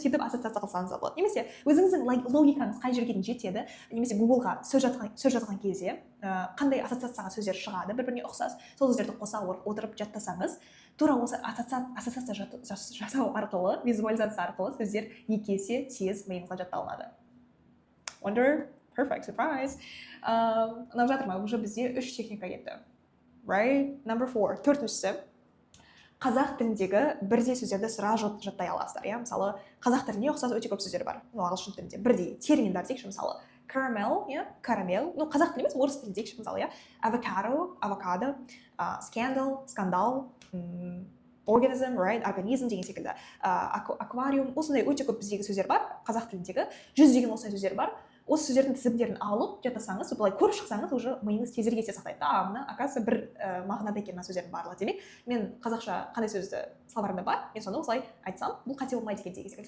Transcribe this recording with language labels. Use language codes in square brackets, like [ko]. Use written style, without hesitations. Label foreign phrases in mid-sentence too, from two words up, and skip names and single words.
[kk] Сөйтіп ассоциация қылсаңыз болады. Немесе өзіңіздің логикаңыз қай жерге дейін жетеді, немесе Google-ға сөз жазған кезде қандай ассоциацияға сөздер шығады, бір-біріне ұқсас, сол сөздерді қоса отырып жаттасаңыз, тура осы ассоциация жасау арқылы, визуализация арқылы сөздер екі есе тез миыңызға жатталынады. [en] Wonder, perfect surprise. [kk] Ұнап жатыр ма? Уже бізде 3 техника кетті. [en] Right? Number 4. [kk] Төртіншісі. Қазақ тіліндегі бірдей сөздерді сразу жаттай аласыздар. Иә? Мысалы, қазақ тілінде ұқсас өте көп сөздер бар. Ағылшын тілінде бірдей терминдар дейікші, мысалы, caramel, иә, карамел. Қазақ тілі емес, орыс тілінде дейікші, мысалы, иә, [en] avocado, scandal, скандал, organism, right, [kk] организм деген секілді, аквариум, осындай өте көп біздегі сөздер бар, қазақ тіліндегі 100 деген осындай сөздер бар. Осы сөздердің тізімдерін алып жатасаңыз, былай көріп шықсаңыз, уже миыңыз тезірек есте сақтайды. Мына оказывается бір мағынада екен мына сөздердің барлығы. Демек, мен қазақша қандай сөзді словарімде бар, мен соны осылай айтсам, бұл қате болмайды екен деген секілді.